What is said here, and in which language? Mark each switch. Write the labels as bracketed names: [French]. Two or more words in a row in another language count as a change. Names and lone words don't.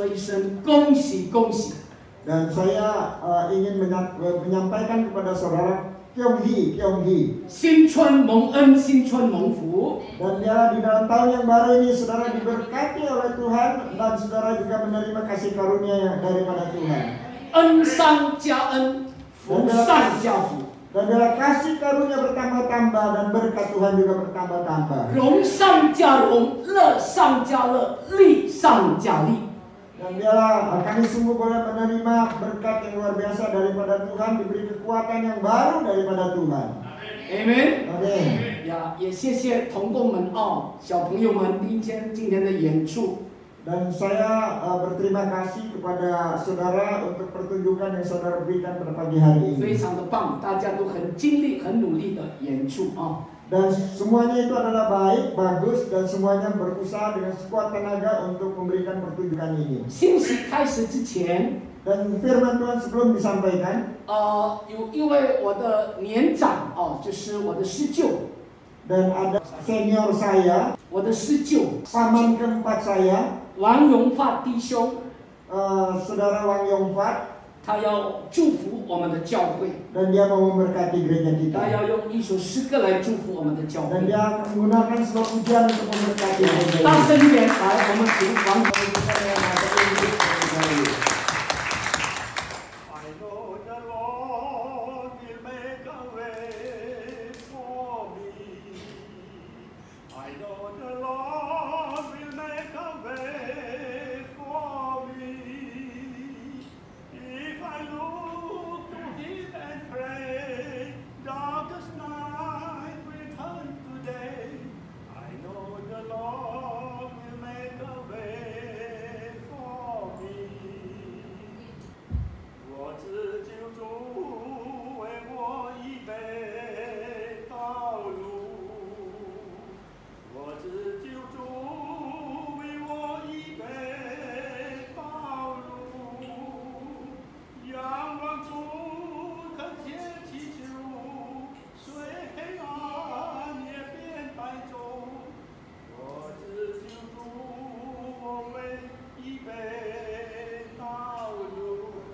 [Chinese] 声恭喜恭喜！ [Indonesian] Dan saya ingin menyampaikan kepada saudara Kyung Hee. [Chinese] 新春蒙恩，新春蒙福。 [Indonesian] Dan dia di dalam tahun yang baru ini saudara diberkati oleh Tuhan dan saudara juga menerima kasih karunia daripada Tuhan. [Chinese] 恩上加恩，福上加福。 [Indonesian] Dan bila kasih karunia bertambah-tambah dan berkat Tuhan juga bertambah-tambah. [Chinese] 荣上加荣，乐上加乐，利上加利。 [Indonesian] Dan biarlah kami sungguh boleh menerima berkat yang luar biasa daripada Tuhan, diberi kekuatan yang baru daripada Tuhan. [Chinese] Amen。 [Indonesian] Amin. [Chinese] 呀，也谢谢同工们哦，小朋友们今天的演出。 [Indonesian] Dan saya berterima kasih kepada saudara untuk pertunjukan yang saudara berikan pada pagi hari [Chinese] 非 [Indonesian] ini. [Chinese] 常的棒，大家都很尽力、很努力的演出啊。 [Indonesian] Dan semuanya itu adalah baik, bagus, dan semuanya berusaha dengan sekuat tenaga untuk memberikan pertunjukan ini. [Chinese] 信息开始之前， [Indonesian] Dan firman Tuhan sebelum disampaikan, [Chinese] 有一位我的年长哦，就是我的师舅， [Indonesian] dan ada senior saya, [Chinese] 我的师舅 [Indonesian] paman keempat saya, [Chinese] 王荣发弟兄， [Indonesian] saudara Wang Yongfat, [Chinese] 他要祝福我们的教会， [Indonesian] dan dia mau memberkati gereja [Chinese] 他 [Indonesian] kita. [Chinese] 要用一首诗歌来祝福我们的教 [Indonesian] Dan [Chinese] 会。 [Indonesian] dia akan menggunakan sebuah pujian untuk memberkati gereja [Chinese] 大 [Indonesian] ini. [Chinese] 声一点，来，我们请王同学在那拿着音乐在那里。 [English] I know the Lord will make a way for me. I know the Lord will make a way for me. If I look to Him and pray, darkest night will turn to day. I know the Lord will make a way for me. [Chinese] 我只求主为我预备道路，我只求主为我预备道路，仰望主恳切祈求，虽黑暗也变白昼，我只求主为预备道路。